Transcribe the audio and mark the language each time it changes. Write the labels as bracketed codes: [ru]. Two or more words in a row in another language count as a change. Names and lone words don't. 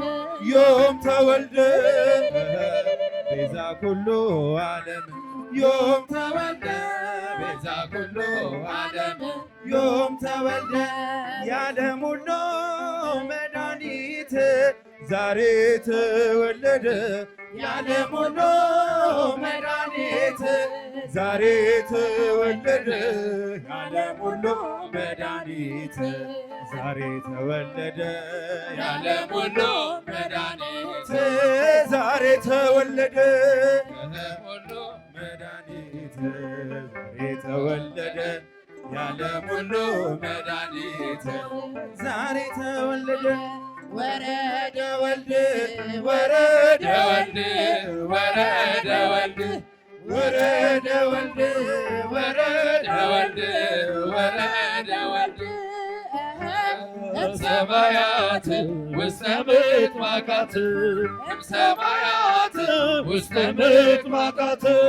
[gez] ዮም ተወልደ ቤዛ ኩሉ ዓለም ዮም ተወልደ ቤዛ ኩሉ ዓለም ዮም ተወልደ የዓለም [am] ሁሉ መድኃኒት ዛሬ ተወለደ የዓለም ሁሉ መድኃኒት ዛሬ ተወለደ የዓለም ሁሉ መድኃኒት ዛሬ ተወለደ የዓለም ሁሉ መድኃኒት ዛሬ ተወለደ የዓለም ሁሉ መድኃኒት ዛሬ ተወለደ የዓለም ሁሉ መድኃኒት ዛሬ ተወለደ [gez] ወረደ ወልድ ወረደ ወልድ ወረደ ወልድ ወረደ ወልድ ወረደ ወልድ ወረደ ወልድ እምሰማያት ውስተ ምጥማቃት እምሰማያት ውስተ ምጥማቃት